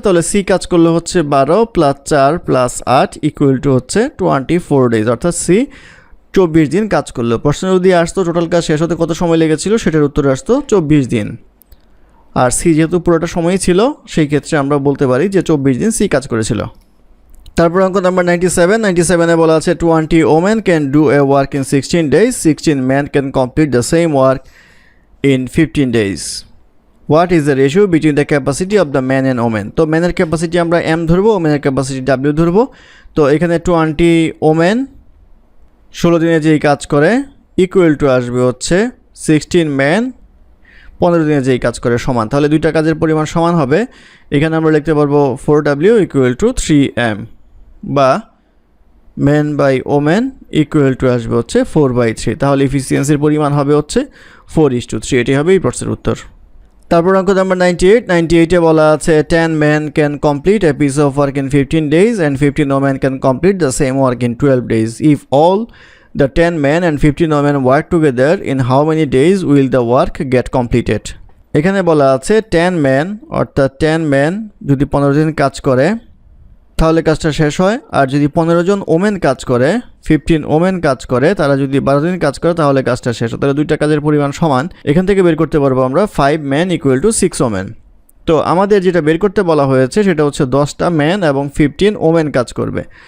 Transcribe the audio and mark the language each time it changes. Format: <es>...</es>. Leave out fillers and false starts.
<bn>তাহলে সি কাজ করলো হচ্ছে 12 + 4 + 8 = হচ্ছে 24 ডেজ, অর্থাৎ সি 24 দিন কাজ করলো। প্রশ্ন যদি আসতো টোটাল কাজ শেষ হতে কত সময় লেগেছিল, সেটার উত্তর আসতো 24 দিন। আর সি যেহেতু পুরোটা সময়ই ছিল সেই ক্ষেত্রে আমরা বলতে পারি যে 24 দিন সি কাজ করেছিল। তারপর অঙ্ক নাম্বার 97 বলা আছে</bn> <en>20 women can do a work in 16 days, 16 men can complete the same work in 15 days. What is the ratio between the capacity of the men and women?</en> <bn>তো ম্যানের ক্যাপাসিটি আমরা m ধরবো, ওমেনের ক্যাপাসিটি w ধরবো। তো এখানে 20 women 16 দিনে যেই কাজ করে = আসবে হচ্ছে 16 ম্যান 15 দিনে যেই কাজ করে সমান। তাহলে দুইটা কাজের পরিমাণ সমান হবে। এখানে আমরা লিখতে পারবো 4w = 3m, বা মেন বাই ওমেন আসবে হচ্ছে 4/3। তাহলে এফিসিয়েন্সির পরিমাণ হবে হচ্ছে 4:3। এটি হবে এই প্রশ্নের উত্তর। তারপর অঙ্ক নাম্বার 98 বলা আছে</bn> <en>10 men can complete a piece of work in 15 days and 15 women can complete the same work in 12 days. If all the 10 men and 15 women work together, in how many days will the work get completed?</en> <bn>এখানে বলা আছে 10 men, অর্থাৎ 10 men যদি 15 দিন কাজ করে তাহলে কাজটা শেষ হয়। আর যদি 15 জন ওমেন কাজ করে, 15 ওমেন কাজ করে, তারা যদি 12 দিন কাজ করে তাহলে কাজটা শেষ হয়। তাহলে দুইটা কাজের পরিমাণ সমান। এখান থেকে বের করতে পারবো আমরা 5 men = 6 ওমেন। তো আমাদের যেটা বের করতে বলা হয়েছে সেটা হচ্ছে 10টা ম্যান এবং 15 ওমেন কাজ করবে।</bn>